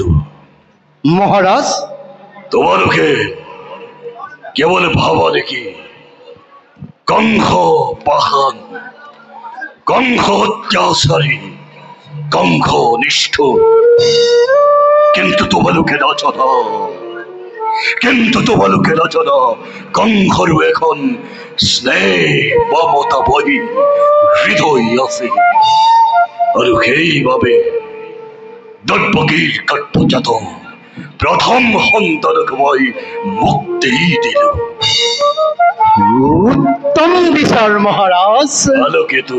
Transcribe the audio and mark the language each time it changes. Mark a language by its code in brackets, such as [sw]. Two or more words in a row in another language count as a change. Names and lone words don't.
[as] মহারাজ, তোমালোকে কেৱল ভাবা নেকি কংস পাষাণ, কংস অত্যাচাৰী, কংস নিষ্ঠুৰ। কিন্তু তোমালোকে নাজানা কংসৰো এখন স্নেহ মমতা বহি হৃদয় আছে। আৰু সেইবাবে দৈৱকীৰ গৰ্ভজাত প্ৰথম সন্তানক মই মুক্তি দিলো। উত্তম বিচার মহারাজ, কালকেতু